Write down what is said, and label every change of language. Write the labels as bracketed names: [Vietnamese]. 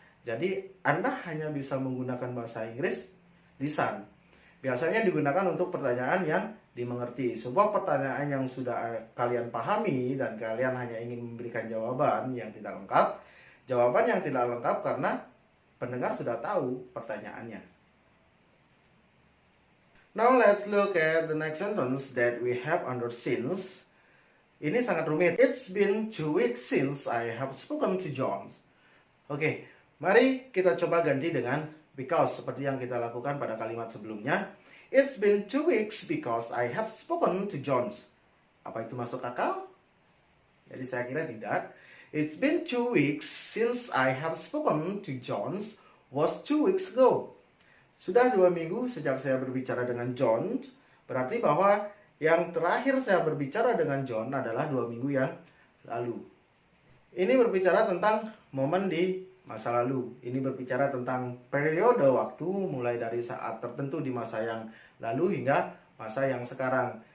[Indonesian] Jadi Anda hanya bisa menggunakan bahasa Inggris lisan. Biasanya digunakan untuk pertanyaan yang dimengerti. Sebuah pertanyaan yang sudah kalian pahami dan kalian hanya ingin memberikan jawaban yang tidak lengkap. Jawaban yang tidak lengkap karena pendengar sudah tahu pertanyaannya. [English] Now let's look at the next sentence that we have under since. [Indonesian] Ini sangat rumit. [English] It's been 2 weeks since I have spoken to John. [Indonesian] Oke, mari kita coba ganti dengan because seperti yang kita lakukan pada kalimat sebelumnya. [English] It's been 2 weeks because I have spoken to John. [Indonesian] Apa itu masuk akal? Jadi saya kira tidak. [English] It's been 2 weeks since I have spoken to John was 2 weeks ago. [Indonesian] Sudah 2 minggu sejak saya berbicara dengan John, berarti bahwa yang terakhir saya berbicara dengan John adalah 2 minggu yang lalu. Ini berbicara tentang momen di masa lalu. Ini berbicara tentang periode waktu mulai dari saat tertentu di masa yang lalu hingga masa yang sekarang.